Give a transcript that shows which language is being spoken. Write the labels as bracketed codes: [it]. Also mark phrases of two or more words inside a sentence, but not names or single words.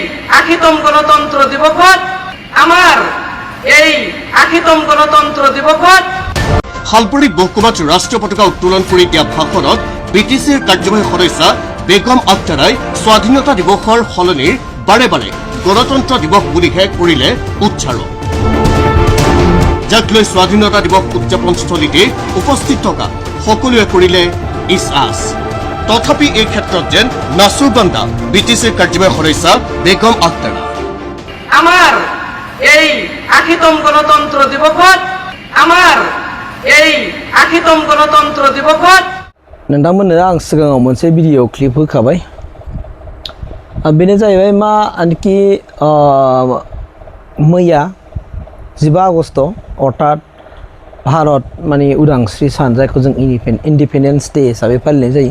[as] আখিতম গণতন্ত্র দিবসত আমার এই আখিতম গণতন্ত্র দিবসত শালপৰী মহকুমাত ৰাষ্ট্ৰীয় পতাকা উত্তোলন কৰি দিয়া ভাষণত বিটিচিৰ কাৰ্যবাহী সদস্যা বেগম আক্তাৰাই স্বাধীনতা দিৱসৰ সলনি বাৰে বাৰে গণতন্ত্ৰ দিৱস বুলিহে কৰিলে উচ্চাৰণ। যাক লৈ স্বাধীনতা দিৱস উদযাপনস্থলীতে উপস্থিত থকা সকলোৱে কৰিলে ইছআছ। তথাপি এই ক্ষেত্ৰত যেন নাচুৰবান্দা বিটিচিৰ কাৰ্যবাহী সদস্যা বেগম আক্তাৰা। আমার এই আখিতম গণতন্ত্র দিবসত আমার এই আখিতম গণতন্ত্র দিবসত [brx] नोंथांमोननो आं सिगाङाव मोनसे भिडिअ क्लिप होखाबाय। बेनो जाहैबाय मा आनखि मैया 15 आगस्ट अर्थात भारत माने उदांस्रि सान जायखौ जों इन्डिपेन्डेन्स डे हिसाबै फालिनाय जायो।